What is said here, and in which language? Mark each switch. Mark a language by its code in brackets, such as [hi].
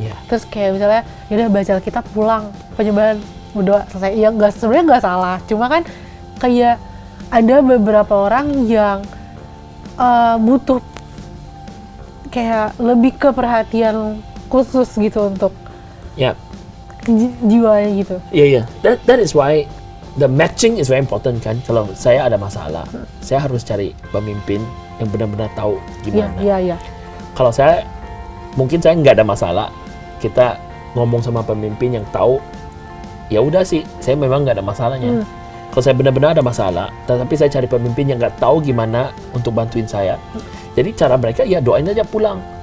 [id] Terus kayak misalnya, ya udah baca Alkitab pulang, penyembahan, berdoa selesai. Ya sebenarnya nggak salah, cuma kan kayak ada beberapa orang yang butuh kayak lebih ke perhatian khusus gitu untuk jiwanya gitu. [en] That is why the matching is very important kan. [id] Kalau saya ada masalah, saya harus cari pemimpin yang benar-benar tahu gimana. Kalau mungkin saya nggak ada masalah, kita ngomong sama pemimpin yang tahu, ya udah sih, saya memang nggak ada masalahnya. Kalau saya benar-benar ada masalah, tetapi saya cari pemimpin yang nggak tahu gimana untuk bantuin saya, jadi cara mereka doain aja pulang.